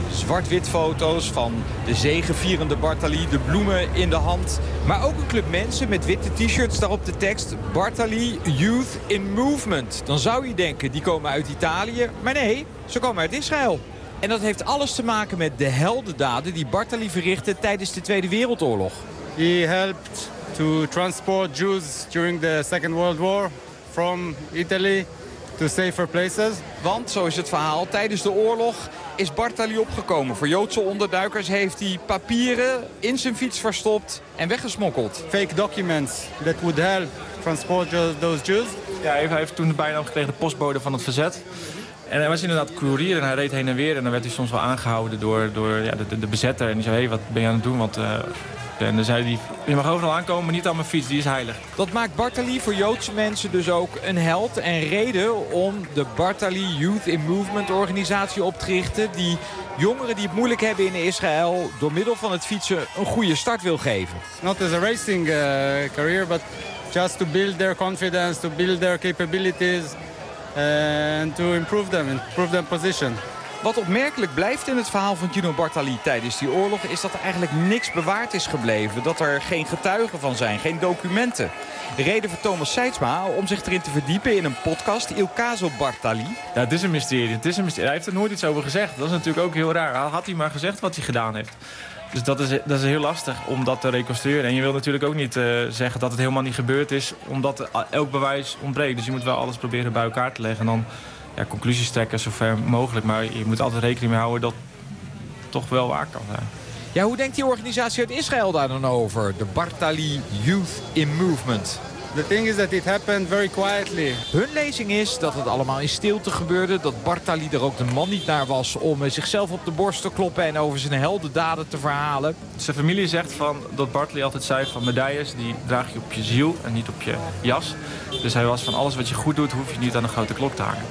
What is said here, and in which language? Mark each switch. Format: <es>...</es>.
<nl>Zwart-wit foto's van de zegevierende Bartali, de bloemen in de hand. Maar ook een club mensen met witte t-shirts, daarop de tekst Bartali Youth in Movement. Dan zou je denken, die komen uit Italië. Maar nee, ze komen uit Israël. En dat heeft alles te maken met de heldendaden die Bartali verrichtte tijdens de Tweede Wereldoorlog.</nl> <en>He helped to transport Jews during the Second World War. From Italy to safer places.</en> <nl>Want, zo is het verhaal, tijdens de oorlog is Bartali opgekomen. Voor Joodse onderduikers heeft hij papieren in zijn fiets verstopt en weggesmokkeld.</nl> <en>Fake documents that would help transport those Jews.</en> <nl>Ja, hij heeft toen de bijnaam gekregen, de postbode van het verzet. En hij was inderdaad koerier en hij reed heen en weer. En dan werd hij soms wel aangehouden door de bezetter. En die zei, hey, wat ben je aan het doen? Want, en dan zei hij, je mag overal aankomen, maar niet aan mijn fiets, die is heilig. Dat maakt Bartali voor Joodse mensen dus ook een held en reden om de Bartali Youth in Movement organisatie op te richten. Die jongeren die het moeilijk hebben in Israël door middel van het fietsen een goede start wil geven.</nl> <en>Not as a racing career, but just to build their confidence, to build their capabilities and to improve their position.</en> <nl>Wat opmerkelijk blijft in het verhaal van Gino Bartali tijdens die oorlog is dat er eigenlijk niks bewaard is gebleven. Dat er geen getuigen van zijn, geen documenten. De reden voor Thomas Seidsma om zich erin te verdiepen in een podcast, Il Caso Bartali. Ja, het is een mysterie. Het is een mysterie. Hij heeft er nooit iets over gezegd. Dat is natuurlijk ook heel raar. Had hij maar gezegd wat hij gedaan heeft. Dus dat is heel lastig om dat te reconstrueren. En je wil natuurlijk ook niet zeggen dat het helemaal niet gebeurd is, omdat elk bewijs ontbreekt. Dus je moet wel alles proberen bij elkaar te leggen en dan... Ja, conclusies trekken zover mogelijk. Maar je moet altijd rekening mee houden dat het toch wel waar kan zijn. Ja, hoe denkt die organisatie uit Israël daar dan over? De Bartali Youth in Movement.</nl> <en>The thing is that it happened very quietly.</en> <nl>Hun lezing is dat het allemaal in stilte gebeurde, dat Bartali er ook de man niet naar was om zichzelf op de borst te kloppen en over zijn heldendaden te verhalen. Zijn familie zegt van dat Bartali altijd zei van medailles die draag je op je ziel en niet op je jas. Dus hij was van alles wat je goed doet, hoef je niet aan een grote klok te hangen.</nl>